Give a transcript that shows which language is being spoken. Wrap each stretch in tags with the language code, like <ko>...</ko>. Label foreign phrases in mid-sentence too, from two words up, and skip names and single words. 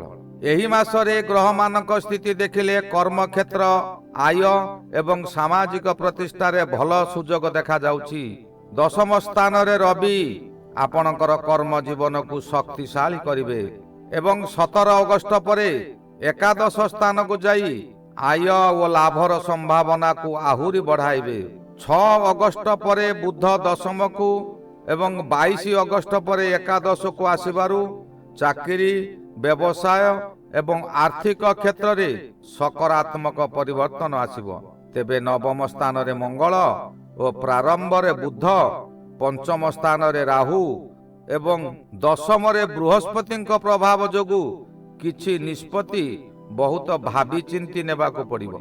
<or>ଏହି ମାସରେ ଗ୍ରହ ମାନଙ୍କ ସ୍ଥିତି ଦେଖିଲେ କର୍ମ କ୍ଷେତ୍ର, ଆୟ ଏବଂ ସାମାଜିକ ପ୍ରତିଷ୍ଠା ରେ ଭଲ ସୁଯୋଗ ଦେଖା ଯାଉଛି। ଦଶମ ସ୍ଥାନ ରେ ରବି ଆପଣଙ୍କର କର୍ମ ଜୀବନ କୁ ଶକ୍ତିଶାଳୀ କରିବେ ଏବଂ 17 ଅଗଷ୍ଟ ପରେ ଏକାଦଶ ସ୍ଥାନ କୁ ଯାଇ ଆୟ ଓ ଲାଭର ସମ୍ଭାବନା କୁ ଆହୁରି ବଢ଼ାଇବେ। 6 ଅଗଷ୍ଟ ପରେ ବୁଧ ଦଶମ କୁ ଏବଂ 22 ଅଗଷ୍ଟ ପରେ ଏକାଦଶ କୁ ଆସିବାରୁ ଚାକିରି, ବ୍ୟବସାୟ ଏବଂ ଆର୍ଥିକ କ୍ଷେତ୍ର ରେ ସକାରାତ୍ମକ ପରିବର୍ତ୍ତନ ଆସିବ। ତେବେ ନବମ ସ୍ଥାନ ରେ ମଙ୍ଗଳ ଓ ପ୍ରାରମ୍ଭ ରେ ବୁଧ, ପଞ୍ଚମ ସ୍ଥାନ ରେ ରାହୁ ଏବଂ ଦଶମ ରେ ବୃହସ୍ପତି ପ୍ରଭାବ ଯୋଗୁଁ କିଛି ନିଷ୍ପତ୍ତି ବହୁତ ଭାବି ଚିନ୍ତି ନେବା କୁ ପଡ଼ିବ।</or>